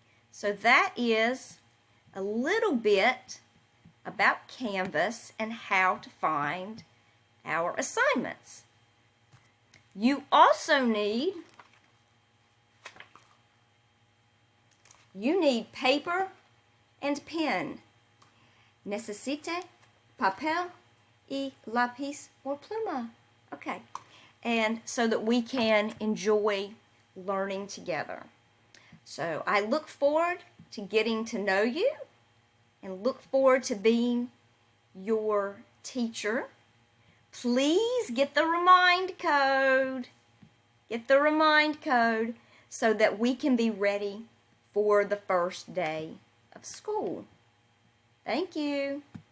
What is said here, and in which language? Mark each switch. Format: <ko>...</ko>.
<en>So that is a little bit about Canvas and how to find our assignments. You also need paper and pen.</en> <es>Necesite papel y lápiz or pluma.</es> <en>Okay, and so that we can enjoy learning together. So I look forward to getting to know you and look forward to being your teacher. Please get the Remind code. Get the Remind code so that we can be ready for the first day of school. Thank you.</en>